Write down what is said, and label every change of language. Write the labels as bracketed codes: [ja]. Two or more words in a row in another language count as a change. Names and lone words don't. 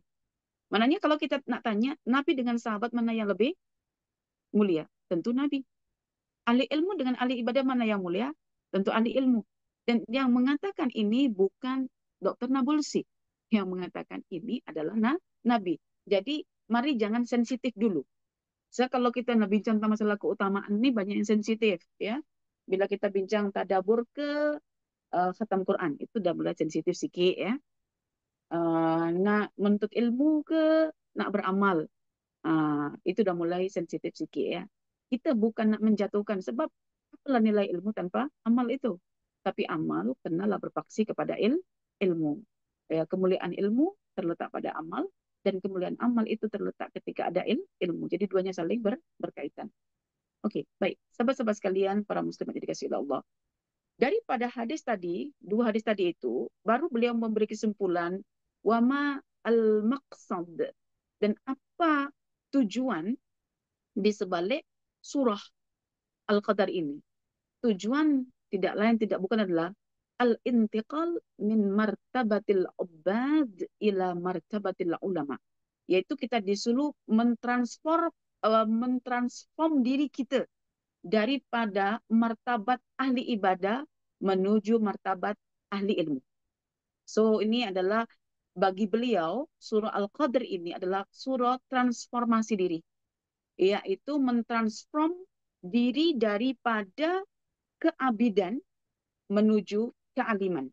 [ms] Maknanya kalau kita nak tanya Nabi dengan sahabat mana yang lebih mulia? Tentu Nabi. Ahli ilmu dengan ahli ibadah mana yang mulia? Tentu ahli ilmu. Dan yang mengatakan ini bukan Dr. Nabulsi. Yang mengatakan ini adalah Nabi. Jadi mari jangan sensitif dulu. So, kalau kita nak bincang tentang masalah keutamaan ini banyak yang sensitif, ya. Bila kita bincang tadabur ke khatam Quran, itu dah mulai sensitif sikit, ya. Nak menuntut ilmu ke nak beramal, itu dah mulai sensitif sikit, ya. Kita bukan nak menjatuhkan sebab apa apalah nilai ilmu tanpa amal itu? Tapi amal kenalah berpaksi kepada ilmu. Ya, kemuliaan ilmu terletak pada amal, dan kemuliaan amal itu terletak ketika ada ilmu. Jadi duanya saling berkaitan. Oke, baik. Sahabat-sahabat sekalian, para muslim yang dikasihi oleh Allah. Daripada hadis tadi, dua hadis tadi itu, baru beliau memberi kesimpulan, [ar] وما المقصد, [ms] dan apa tujuan di sebalik surah Al-Qadar ini. Tujuan tidak lain tidak bukan adalah [ar] الانتقال من مرتبة العباد إلى مرتبة العلماء. [ms] Yaitu kita disuruh mentransform diri kita daripada martabat ahli ibadah menuju martabat ahli ilmu. So ini adalah bagi beliau surah Al-Qadr ini adalah surah transformasi diri, yaitu mentransform diri daripada keabidan menuju kealiman.